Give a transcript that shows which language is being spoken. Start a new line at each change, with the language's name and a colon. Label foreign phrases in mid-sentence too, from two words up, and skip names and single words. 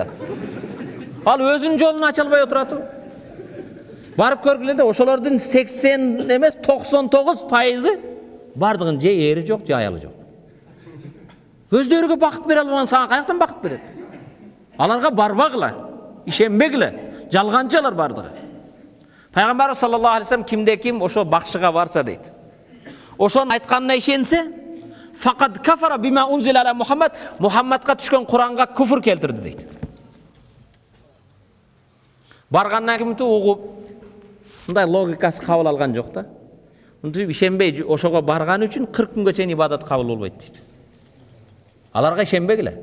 Kyrgyz: Ал өзүнүн жолун ача албай отурат. Барып көргүлө да, ошолордун 80 эмес 99% бардыгын же ери жок, же аялы жок. Өздөрүгө бакыт бере албаган сага каяктан бакыт берет? Аларга барбагыла, ишенбегиле. Жалганчылар бардыгы. Пайгамбар
Arabic: صلى الله عليه وسلم
Kyrgyz: кимде ким ошо бакшыга барса дейт. Ошонун айтканына ишенсе,
Arabic: فقد كفر بما أنزل على محمد,
Kyrgyz: Мухаммадка түшкөн Куранга күфүр келтирди дейт. Баргандан кийин угуп, мындай логикасы кабыл алган жок да. Мынтип ишенбей ошого барган үчүн 40 күнгө чейин ибадат кабыл болбойт дейт. Аларга ишенбегиле.